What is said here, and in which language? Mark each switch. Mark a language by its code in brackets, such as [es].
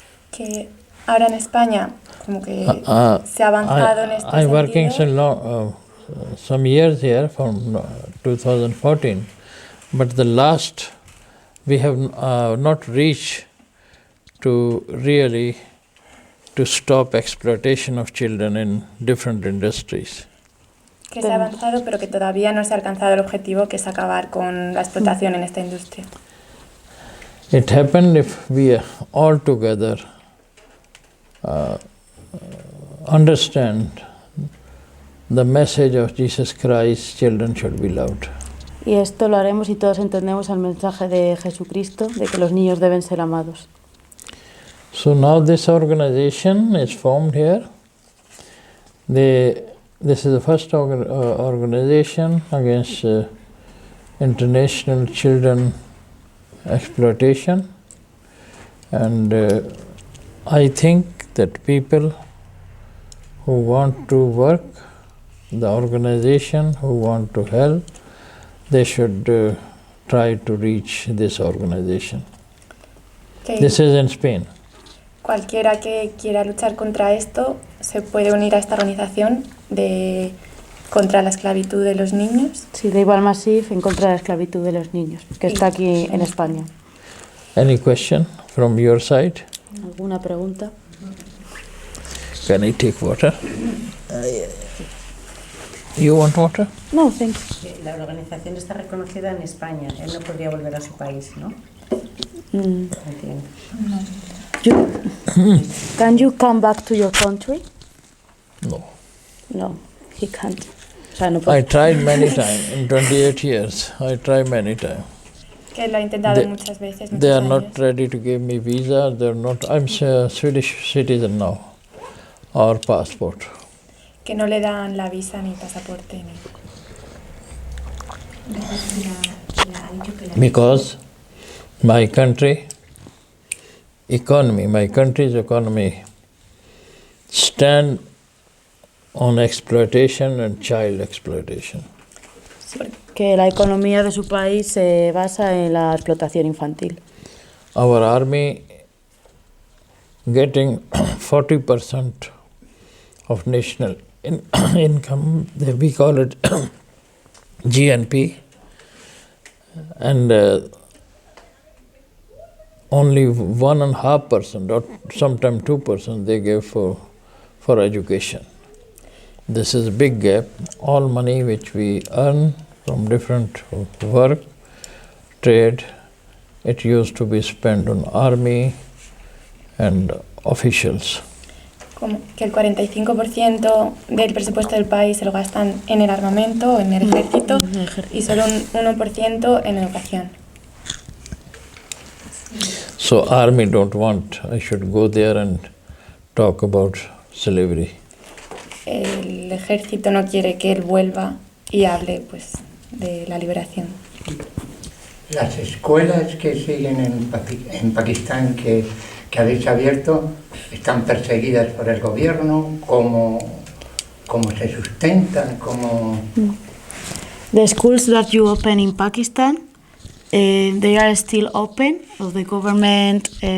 [es] Que ahora en España como que se ha avanzado en este [en] I'm working [es] sentido. [en] some years here from 2014, but the last we have not reached to really to stop exploitation of children in different industries. [es] Que se ha avanzado, pero que todavía no se ha alcanzado el objetivo, que es acabar con la explotación en esta industria. [en] It happened if we all together understand the message of Jesus Christ, children should be loved. [es] Y esto lo haremos si todos entendemos el mensaje de Jesucristo, de que los niños deben ser amados. [en] So now this organization is formed here. This is the first organization against international children exploitation, and I think that people who want to work, the organization who want to help, they should try to reach this organization. Okay. This is in Spain. [es] Cualquiera que quiera luchar contra esto se puede unir a esta organización contra la esclavitud de los niños. Sí, de Iqbal Masih en contra de la esclavitud de los niños, que está aquí en España. [en] Any question from your side? [es] ¿Alguna pregunta? [en] Can I take water? You want water? No, thank you. [es] La organización está reconocida en España. Él no podría volver a su país, ¿no? Entiendo. [en] Can you come back to your country? No. No, he can't. [es] O sea, no puede. [en] I tried many times. In 28 years, I tried many times. [es] Que lo ha intentado muchas veces. [en] They are not ready to give me visa. They're not. I'm a Swedish citizen now, or passport. [es] Que no le dan la visa ni pasaporte ni. [en] Because my country's economy stand on exploitation and child exploitation. [es] Que la economía de su país se basa en la explotación infantil. [en] Our army getting 40% of national income, we call it GNP, and only 1.5% or sometimes 2% they give for education. This is a big gap. All money which we earn from different work, trade, it used to be spent on army and officials. [es] Como que el 45% del presupuesto del país se lo gastan en el armamento, en el ejército, y solo un 1% en educación. [en] So army don't want I should go there and talk about slavery. [es] El ejército no quiere que él vuelva y hable pues de la liberación. Las escuelas que siguen en Pakistán que habéis abierto están perseguidas por el gobierno. ¿Cómo se sustentan? [en] The schools that you open in Pakistan, they are still open, or the government...